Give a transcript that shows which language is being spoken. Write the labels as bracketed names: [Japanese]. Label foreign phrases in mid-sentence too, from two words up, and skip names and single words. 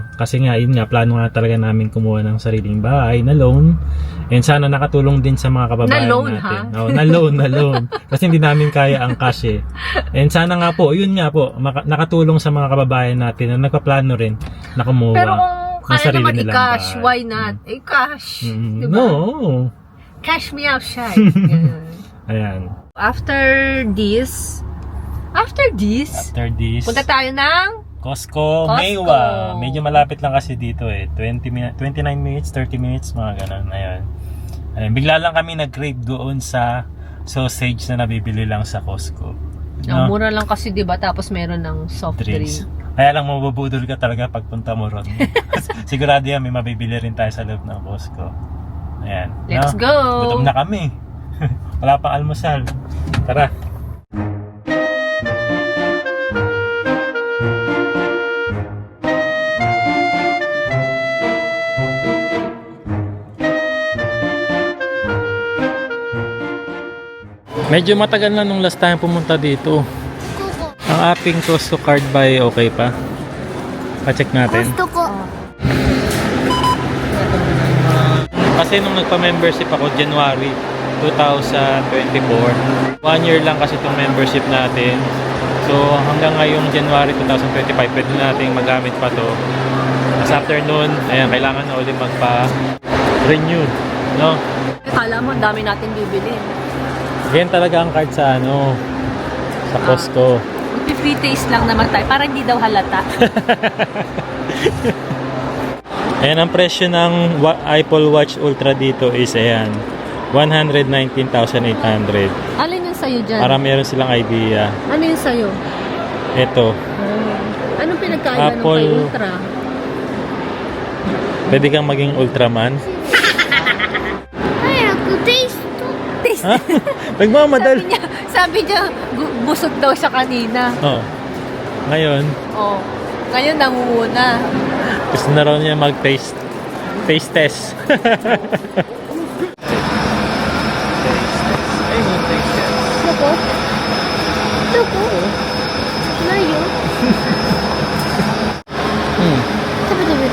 [Filipino] Kasi nga, yun nga, plano nga talaga namin kumuha ng sariling bahay na loan. And sana nakatulong din sa mga kababayan Na loan, natin. ha? Na loan. Kasi hindi namin kaya ang cash And sana nga po, yun nga po, nakatulong sa mga kababayan natin na nagpaplano rin na kumuha Pero kung ng kaya sarili naman nilang i-cash, bahay. [English] why not? [Filipino] Cash. Diba? No. [English] Cash me out, shy. [Filipino] Yan. Ayan. [English] After this, After this, [Filipino] punta tayo ng Costco, Meiwa. Medyo malapit lang kasi dito eh. 29 minutes, 30 minutes, mga ganun. Ayun. Bigla lang kami nag-crave doon sa sausage na nabibili lang sa Costco. Ang mura lang kasi, di ba? Tapos meron ng soft drink. Kaya lang mabubudol ka talaga pagpunta mo ron. Sigurado yan, may mabibili rin tayo sa loob ng Costco. Ayan. [English] Let's go! [Filipino] Gutom na kami. Wala pang almusal. Tara. Medyo matagal na nung last time pumunta dito. Ang ating Costco card ba ay okay pa? Pa-check natin. [Japanese] コストコ [Filipino] Kasi nung nagpa-membership ako January 2024, 1 year lang kasi itong membership natin. So hanggang ngayong January 2025 pwede nating magamit pa to. As after nun, ayan, kailangan na ulit magpa-renew, no? Akala mo, ang dami natin bibili. Ganyan talaga ang card sa sa Costco. [English] Free taste [Filipino] lang naman tayo, para hindi daw halata. Ayan, ang presyo ng Apple Watch Ultra dito is ayan, 119,800. Alin yung sa'yo dyan? Para meron silang idea. Ano yung sa'yo? Ito, Anong pinagkaiba ng Apple. kay Ultra? pwede kang maging Ultraman. [Japanese] 早くテイスト [Filipino] Ha? Nagmamadal. Sabi niya, busog daw siya kanina. Oh. Ngayon, Oh. Ngayon nangunguna. gusto na raw niya mag- [English] taste test. [Filipino] Ay, mag- [English] taste test. [Japanese] どこどこないよ 食べてみる